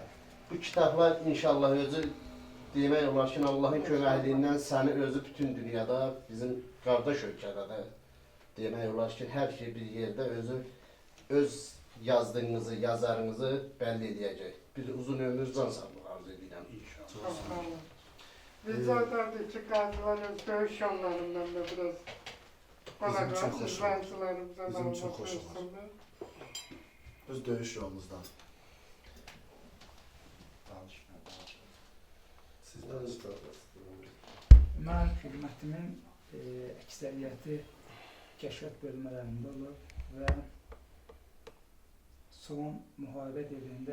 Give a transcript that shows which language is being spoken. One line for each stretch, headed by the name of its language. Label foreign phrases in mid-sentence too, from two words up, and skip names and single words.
Azerbaijani: bu kitablar inşallah özü demək olar ki, Allahın köməkliyindən səni özü bütün dünyada, bizim qardaş ölkədə də demək olar ki, hər şey bir yerdə özü öz yazdığınızı, yazarınızı bəlli edəcək. Bir uzun ömür can sağlığı arzu edirəm. İnşallah.
Turkish: Çok sağ olun. Rica ederdik ki gazilerin dövüş yollarından da biraz bana Bizim çok hoş izleyicilerimize Bizim malumat çok hoş olur. versinler.
Azerbaijani: Öz döyüş yolumuzdan. Sizdən Mən xidmətimin əksəriyyəti kəşfiyyat bölmələrində olub və son müharibə devrində